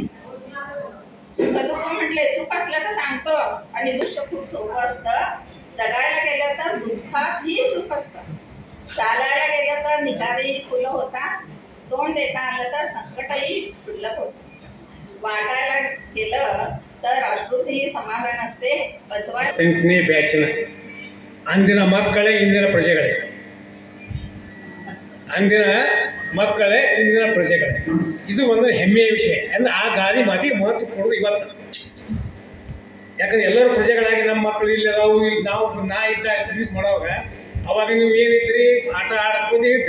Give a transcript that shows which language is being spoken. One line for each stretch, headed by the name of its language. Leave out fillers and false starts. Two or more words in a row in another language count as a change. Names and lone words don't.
Marathi: सुखदुःख म्हटले सुख असलं तर सांगतो आणि दुःख खूप सोपं असतं। जगायला गेलं तर दुःखातही सुख असतं, चालायला गेलं तर निघालेही फुलं होतात, तोंड देता आलं तर संकटही क्षुल्लक होतं, वाटायला गेलं तर अश्रूतही समाधान असते।
Kannada: ಅಂದಿನ ಮಕ್ಕಳೇ ಇಂದಿನ ಪ್ರಜೆಗಳೇ, ಅಂದಿನ ಮಕ್ಕಳೇ ಇಂದಿನ ಪ್ರಜೆಗಳೇ, ಇದು ಒಂದು ಹೆಮ್ಮೆಯ ವಿಷಯ। ಅಂದ್ರೆ ಆ ಗಾದಿ ಮಾತಿಗೆ ಮಹತ್ವ ಕೊಡೋದು ಇವತ್ತು। ಯಾಕಂದ್ರೆ ಎಲ್ಲರೂ ಪ್ರಜೆಗಳಾಗಿ ನಮ್ಮ ಮಕ್ಕಳು ಇಲ್ಲಿ ಅದಾವು, ಇಲ್ಲಿ ನಾ ಇದ್ದಾಗ ಸರ್ವಿಸ್ ಮಾಡೋವಾಗ ಅವಾಗ ನೀವು ಏನಿದ್ರಿ ಆಟ ಆಡೋದೇ ಇದ್ರಿ।